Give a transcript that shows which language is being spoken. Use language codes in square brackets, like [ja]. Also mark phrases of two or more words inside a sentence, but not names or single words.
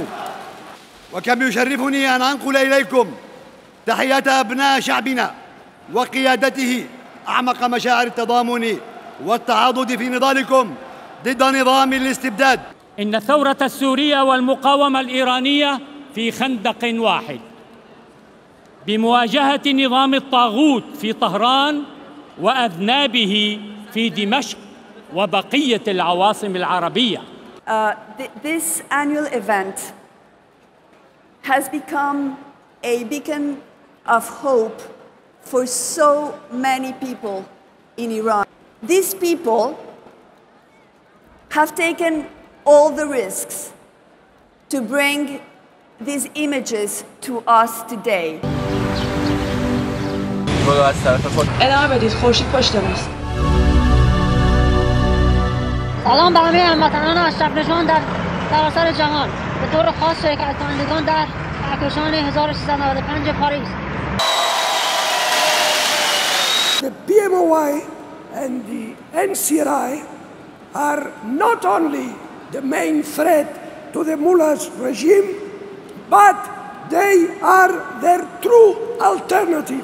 [ar] وكم يشرفني أن أنقل إليكم تحية أبناء شعبنا وقيادته أعمق مشاعر التضامن والتعاضد في نضالكم ضد نظام الاستبداد. إن الثورة السورية والمقاومة الإيرانية في خندق واحد بمواجهة نظام الطاغوت في طهران وأذنابه في دمشق وبقية العواصم العربية. [en] This annual event has become a beacon of hope for so many people in Iran. These people have taken all the risks to bring these images to us today. [fa] ادامه بدید، خورشید پشت ماست. سلام به همه هموطنان اشرف نژاد در سراسر جهان، به طور خاص شرکت کنندگان در کهکشان 1395 پاریس. [en] The PMOI and the NCRI are not only the main threat to the mullah's regime, but they are their true alternative.